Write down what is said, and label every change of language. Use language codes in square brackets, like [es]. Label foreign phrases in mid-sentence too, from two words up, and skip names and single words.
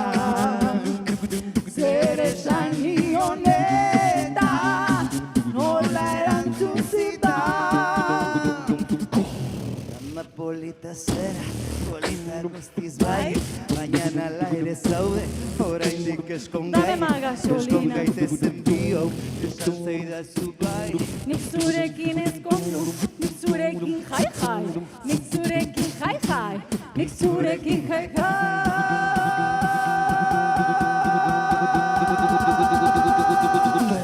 [eu] zer esan nion eta nola erantzun zidan. Ama polita zera, polita guztiz bai Baina nala ere zaude, oraindik eskongai [es] Dame más gasolina. [eu] Eskongaitezen bio, esan zeidazu bai Nik zurekin ezkondu, nik zurekin jai-jai, nik zurekin jai-jai, nik zurekin jai-jai.